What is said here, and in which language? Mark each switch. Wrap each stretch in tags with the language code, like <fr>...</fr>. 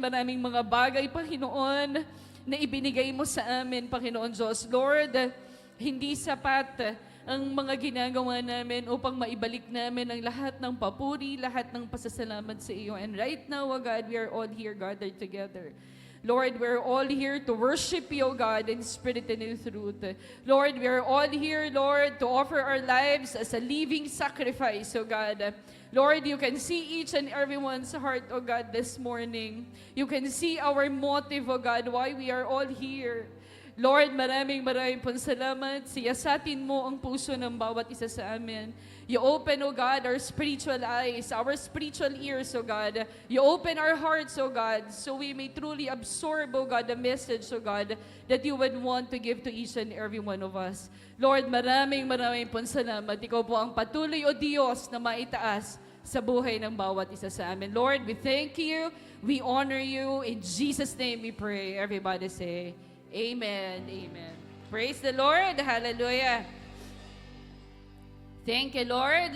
<tl>Maraming mga bagay, Panginoon, na ibinigay mo sa amin, Panginoon Diyos. Lord, hindi sapat ang mga ginagawa namin upang maibalik namin ang lahat ng papuri, lahat ng pasasalamat sa iyo.</tl> <en>And right now, O God, we are all here gathered together. Lord, we're all here to worship you, O God, in spirit and in truth. Lord, we are all here, Lord, to offer our lives as a living sacrifice, O God. Lord, you can see each and everyone's heart, O God, this morning. You can see our motive, O God, why we are all here.</en> <tl>Lord, maraming pong salamat. Siyasatin mo ang puso ng bawat isa sa amin.</tl> <en>You open, O God, our spiritual eyes, our spiritual ears, O God. You open our hearts, O God, so we may truly absorb, O God, the message, O God, that you would want to give to each and every one of us.</en> <tl>Lord, maraming pong salamat. Ikaw po ang patuloy, O Diyos, na maitaas sa buhay ng bawat isa sa amin.</tl> <en>Lord, we thank you. We honor you. In Jesus' name we pray. Everybody say, Amen. Amen. Praise the Lord. Hallelujah. Thank you, Lord.</en>